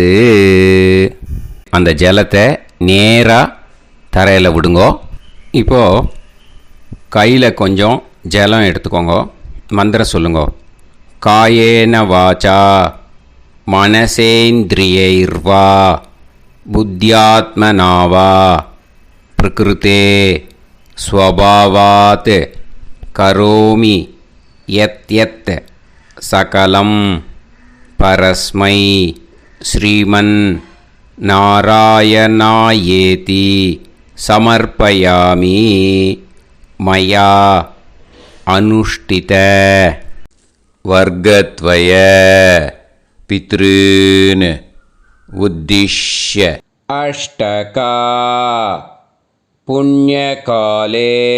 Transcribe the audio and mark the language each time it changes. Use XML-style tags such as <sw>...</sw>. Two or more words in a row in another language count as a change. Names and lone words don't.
<ta>அந்த ஜலத்தை நேராக தரையில் விடுங்கோ. இப்போது கையில் கொஞ்சம் ஜலம் எடுத்துக்கோங்க. மந்திரம் சொல்லுங்க.</ta> <sa>कायेन वाचा मनसेन्द्रियैर्वा बुद्ध्यात्मना वा प्रकृते स्वभावात् करोमि यत् यत् सकलं परस्मै श्रीमन्नारायणायेति समर्पयामि मया अनुष्ठित वर्गत्वय पितॄन् उद्दिश्य अष्टका पुण्यकाले</sa>